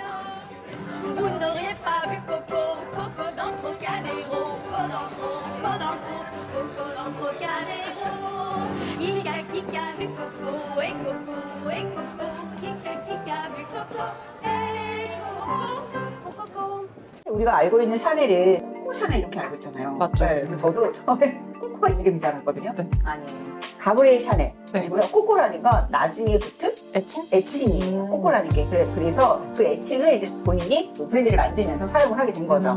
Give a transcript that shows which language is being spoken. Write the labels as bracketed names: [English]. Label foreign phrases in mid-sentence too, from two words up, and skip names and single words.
[French] Vous n'auriez pas vu Coco, Coco dans Trocadéro, Coco dans Trocadéro. Kika vu Coco, et Coco, et Coco, Kika vu Coco, et Coco, Coco. [Korean] 우리가 알고 있는 샤넬은 코코 샤넬 이렇게 알고 있잖아요. 맞죠. 네, 그래서 저도 처음에 코코가 이름인 줄 알았거든요. 네. 아니 가브리엘 샤넬 네. 그리고요 코코라는 건 나중에 붙은 애칭? 애칭이에요. 코코라는 게 그래서 그 애칭을 이제 본인이 브랜드를 만들면서 사용을 하게 된 거죠.